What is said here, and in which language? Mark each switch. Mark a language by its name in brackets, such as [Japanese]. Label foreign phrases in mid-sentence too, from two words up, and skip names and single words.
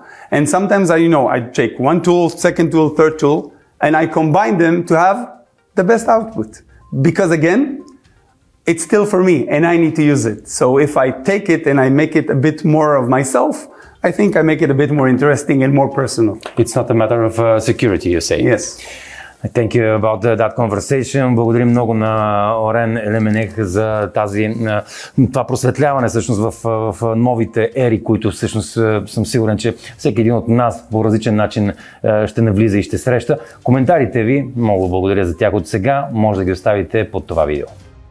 [English] And sometimes I take one tool, second tool, third tool, and I combine them to have the best output. Because again, it's still for me and I need to use it. So if I take it and I make it a bit more of myself, I think I make it a bit more interesting and more personal. It's not a matter of security, you say? Yes. Thank you about that conversation. [Bulgarian] Благодарим много на Орен Елеменех за това просветляване всъщност в новите ери, които всъщност съм сигурен, че всеки един от нас по различен начин ще навлиза и ще среща. Коментарите ви, много благодаря за тях от сега, може да ги оставите под това видео.